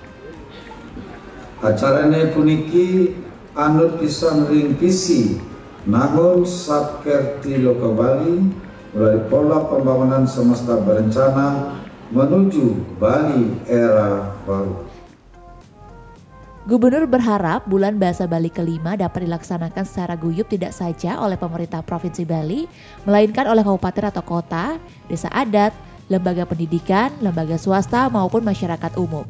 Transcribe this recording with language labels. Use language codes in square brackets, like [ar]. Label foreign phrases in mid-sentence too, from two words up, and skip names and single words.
[ban] Acarane puniki anut pisan ring visi [id] Nangun Satkerti Loka Bali melalui pola pembangunan semesta berencana menuju Bali era baru. Gubernur berharap Bulan Bahasa Bali kelima dapat dilaksanakan secara guyup tidak saja oleh pemerintah Provinsi Bali, melainkan oleh kabupaten atau kota, desa adat, lembaga pendidikan, lembaga swasta, maupun masyarakat umum.